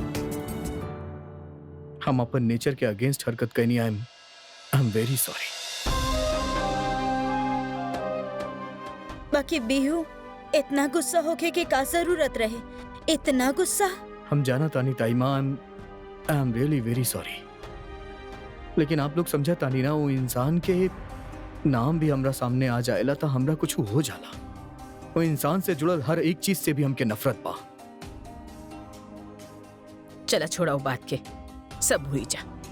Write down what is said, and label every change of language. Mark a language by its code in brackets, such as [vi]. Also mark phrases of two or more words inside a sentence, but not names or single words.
[bho] हम अपन नेचर के अगेंस्ट हरकत करनी। [en] I am very sorry. [bho] बाकी बिहू, इतना गुस्सा होके के का जरूरत रहे? इतना गुस्सा? हम जाना तानी ताईमा, [en] I am really very sorry. [bho] लेकिन आप लोग समझा तानी ना, वो इंसान के नाम भी हमरा सामने आ जाएला तो हमरा कुछ हो जाला। वो इंसान से जुड़ल हर एक चीज से भी हमके नफरत बा। चला छोड़ाओ बात के, सब हुई जा।